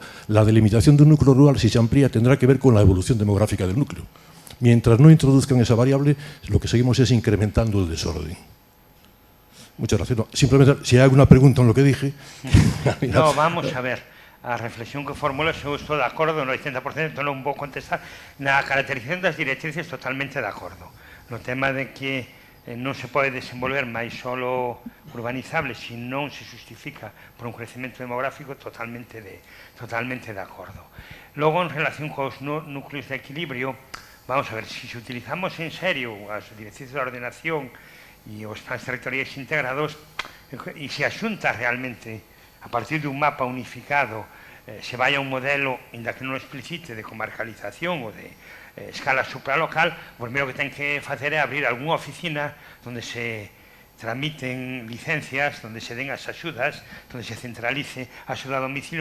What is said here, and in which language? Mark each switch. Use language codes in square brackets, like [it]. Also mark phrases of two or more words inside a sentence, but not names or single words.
[es] La delimitación de un núcleo rural, si se amplía, tendrá que ver con la evolución demográfica del núcleo. Mientras no introduzcan esa variable, lo que seguimos es incrementando el desorden. Muchas gracias. No, simplemente, si hay alguna pregunta en lo que dije... No, vamos a ver. [gl] A reflexión que formulas, eu estou de acordo no 80%, non vou contestar. Na caracterización das directrices, totalmente de acordo. No tema de que non se pode desenvolver máis solo urbanizable se non se justifica por un crecemento demográfico, totalmente de acordo. Logo, en relación cos núcleos de equilibrio, vamos a ver, si utilizamos en serio as directrices de ordenación e os plans territoriais integrados, e se a Xunta realmente, a partir de un mapa unificado, se vai a un modelo, ainda que non explicite, de comarcalización ou de escala supralocal, o primeiro que ten que facer é abrir algunha oficina onde se tramiten licencias, onde se den as axudas, onde se centralice a axuda a domicilio.